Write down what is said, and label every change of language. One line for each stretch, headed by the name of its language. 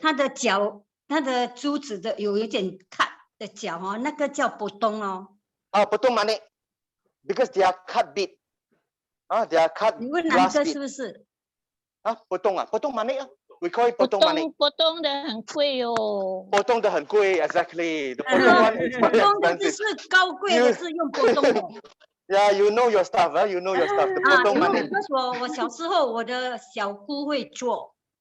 Chinese: 它的角，它的珠子的有一点
English: cut
Chinese: 的角哦，那个叫波东哦。
English: 波东 money, because they are cut bead. They are cut.
Chinese: 你问哪个是不是？波东啊，波东
English: money
Chinese: 啊。
English: We call it 波东 money.
Chinese: 波东的很贵哦。波东的很贵 ，
English: exactly.
Chinese: 波东的是高贵的，是用波东的。
English: Yeah, you know your stuff, you know your stuff. The 波东 money.
Chinese: 我小时候我的小姑会做，